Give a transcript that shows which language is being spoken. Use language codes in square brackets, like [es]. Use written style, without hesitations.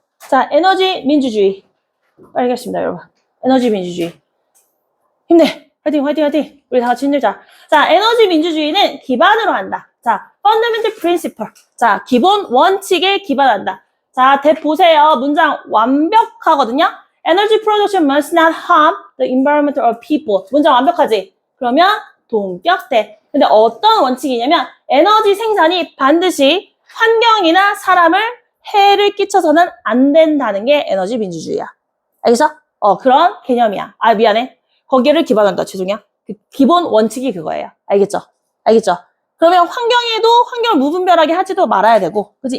[ko] 자, 에너지 민주주의. 빨리 가겠습니다, 여러분. 에너지 민주주의. 힘내. 화이팅, 화이팅, 화이팅. 우리 다 같이 힘들자. 자, 에너지 민주주의는 기반으로 한다. [en] 자, fundamental principle. [ko] 자, 기본 원칙에 기반한다. 자, 보세요. 문장 완벽하거든요. [en] Energy production must not harm the environment or people. [ko] 문장 완벽하지? 그러면 동격대. 근데 어떤 원칙이냐면 에너지 생산이 반드시 환경이나 사람을 해를 끼쳐서는 안 된다는 게 에너지 민주주의야. 알겠어? 그런 개념이야. 미안해. 거기를 기반한다. 죄송해요. 그 기본 원칙이 그거예요. 알겠죠? 알겠죠? 그러면 환경에도 환경을 무분별하게 하지도 말아야 되고, 그치?